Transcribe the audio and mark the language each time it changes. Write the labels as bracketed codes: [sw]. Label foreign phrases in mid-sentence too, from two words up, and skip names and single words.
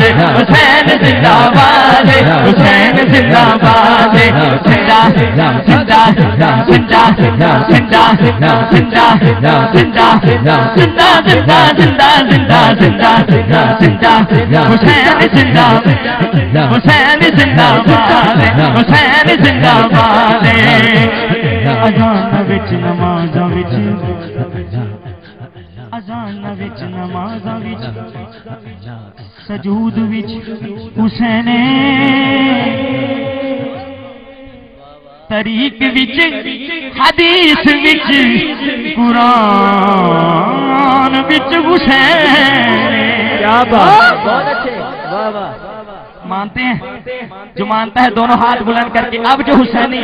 [ur] حسین زندہ باد حسین زندہ باد زندہ زندہ زندہ زندہ زندہ زندہ زندہ زندہ زندہ زندہ زندہ زندہ زندہ زندہ حسین زندہ حسین زندہ باد حسین زندہ باد [pa] اذان وچ نماز وچ اذان وچ نماز وچ سجود وچ حسین طریق وچ حدیث وچ قرآن وچ [ur] حسین کیا بات بہت اچھے واہ واہ مانتے ہیں جو مانتا ہے دونوں ہاتھ بلند کر کے اب جو حسینی